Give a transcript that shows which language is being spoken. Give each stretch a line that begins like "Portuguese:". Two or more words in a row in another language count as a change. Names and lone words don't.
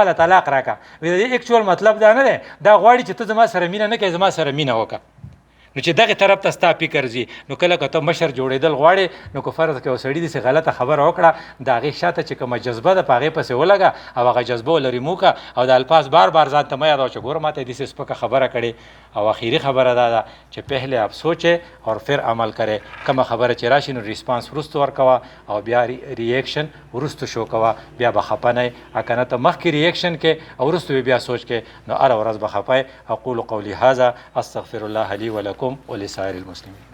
Pashto: له طلاق راکړه وایي د دې اکچوال مطلب دا نه دی دا غواړي چې ته زما سره مینه نه کوې زما سره مینه وکړه نو چې دغه طرف ته ستا فکر ځي نو کله که ته مشر جوړېدل غواړې نو که فرض کړه یو سړي داسې غلطه خبره وکړه د هغې شاته چې کومه جذبه ده په هغې پسې ولګه او هغه جذبه ولرې مو کړه او د الفاظ بار بار ځان ته مه یادوه چې ګوره ما ته یې داسې سپکه خبره کړې او اخري خبره دا ده چې
Urdu: پهلې آپ سوچې اور پھر عمل کرے
Pashto: کومه خبره چې راشي نو ریسپانس وروسته ورکوه او بیا ریاکشن وروسته شو کوه بیا به خفه نه یې که نه ته مخکې ریاکشن کې او وروسته بیا سوچ کې نو هره ورځ به خفه یې
Arabic: اقول قولي هذا استغفر الله لي ولكم ولسائر المسلمين